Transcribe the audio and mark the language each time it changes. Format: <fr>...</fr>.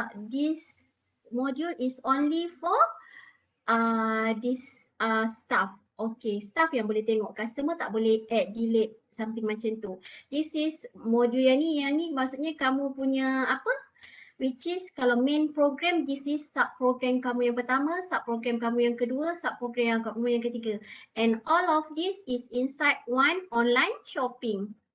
<en>This module is only for this staff.</en> <ms>Okay, staff yang boleh tengok, customer tak boleh add, delete, something macam tu.</ms> <en>This is module</en> <ms>yang ni maksudnya kamu punya apa?</ms> <en>Which is</en> <ms>kalau main program,</ms> <en>this is sub-program</en> <ms>kamu yang pertama, sub-program kamu yang kedua, sub-program kamu yang ketiga.</ms> <en>And all of this is inside one online shopping.</en>